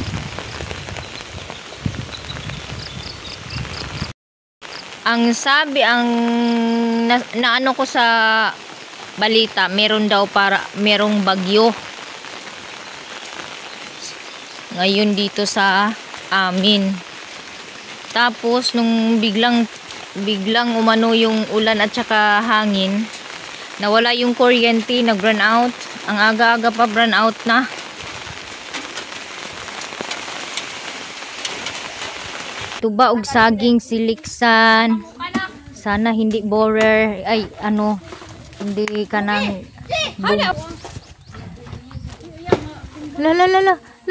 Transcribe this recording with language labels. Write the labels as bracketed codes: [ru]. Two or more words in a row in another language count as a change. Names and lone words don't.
[tl] Ang sabi, naano ko sa balita, meron daw merong bagyo ngayon dito sa amin. Tapos nung biglang umano yung ulan at saka hangin, nawala yung kuryente, nag-run out. Ang aga-aga pa run out na. [ceb] Tuba og saging siliksan. [tl] Sana hindi borer, ay ano, hindi kanang la.